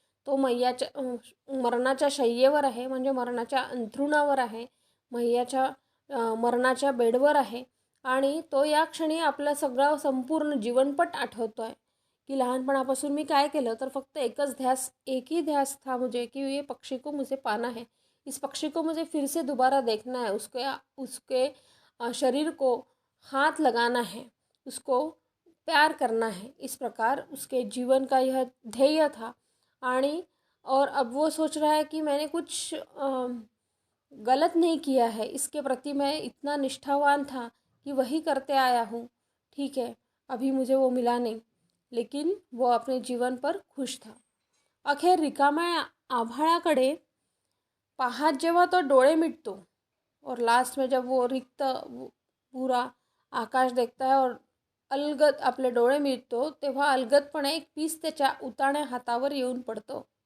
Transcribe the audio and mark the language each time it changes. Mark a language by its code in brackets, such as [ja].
[mr] तो मरणाच्या शय्येवर आहे, म्हणजे मरणाच्या अंथरुणावर आहे, मरणाच्या बेडवर आहे, आणि तो या क्षणी आपलं सगळं संपूर्ण जीवनपट आठवतोय की लहानपणापासून मी काय केलं, तर फक्त [hi] एक ही ध्यास था मुझे कि ये पक्षी को मुझे पाना है, इस पक्षी को मुझे फिर से दोबारा देखना है, उसके शरीर को हाथ लगाना है, उसको प्यार करना है. इस प्रकार उसके जीवन का यह ध्येय था. और अब वो सोच रहा है कि मैंने कुछ गलत नहीं किया है, इसके प्रति मैं इतना निष्ठावान था कि वही करते आया हूँ. ठीक है, अभी मुझे वो मिला नहीं, लेकिन वो अपने जीवन पर खुश था. [mr] अखेर रिकाम्या आभाळाकडे पाहत जेव्हा तो डोळे मिटतो और लास्ट में जब वो रिक्त पूरा आकाश देखता है और अलगद आपले डोळे मिटतो, तेव्हा अलगदपणे एक पीस त्याच्या उताण्या हातावर येऊन पडतो.